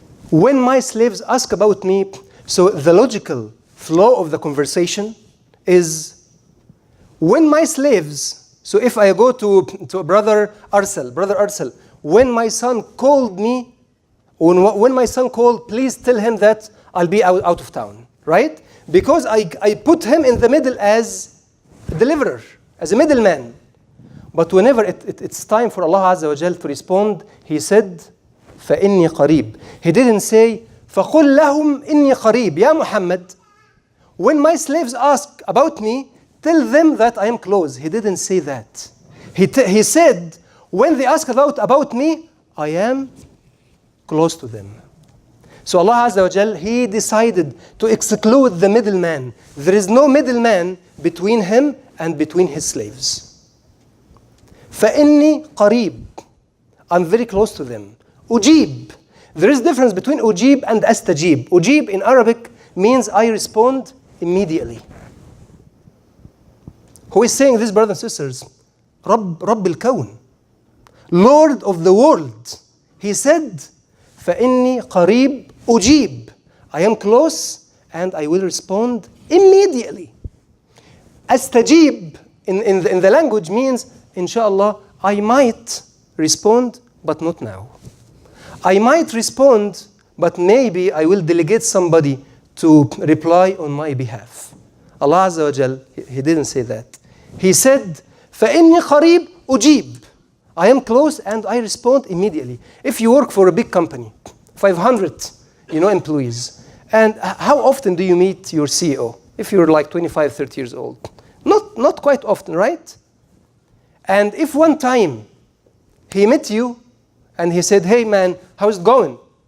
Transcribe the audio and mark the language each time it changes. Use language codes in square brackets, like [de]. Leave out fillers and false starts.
[en] When my slaves ask about me, so the logical flow of the conversation is, when my slaves, so if I go to Brother Arsal, when my son called me, when my son called, please tell him that I'll be out of town, right? Because I put him in the middle as a deliverer, as a middleman. But whenever it's time for Allah Azza wa Jal to respond, He said, [ar] فَإِنِّي قَرِيبٌ. He didn't say, فَقُلْ لَهُمْ إِنِّي قَرِيبٌ. [en] Ya Muhammad, when my slaves ask about me, tell them that I am close. He didn't say that. He said, when they ask about me, I am close to them. So Allah Azza wa Jal, He decided to exclude the middleman. There is no middleman between Him and between His slaves. [ar] فَإِنِّي قَرِيبٌ. [en] I'm very close to them. Ujib. There is difference between ujib and astajib. Ujib in Arabic means I respond immediately. Who is saying this, brothers and sisters? Rabb al-Kawn. Lord of the world. [ar] He said, فَإِنِّي قَرِيب أُجِيب. [en] I am close and I will respond immediately. Astajib in the language means, inshallah, I might respond, but not now. I might respond, but maybe I will delegate somebody to reply on my behalf. Allah Azza wa Jal, He didn't say that. [ar] He said, فَإِنِّي قَرِيب أُجِيب. [en] I am close and I respond immediately. If you work for a big company, 500 employees, and how often do you meet your CEO? If you're like 25, 30 years old. Not quite often, right? And if one time he met you and he said, hey man, how's it going?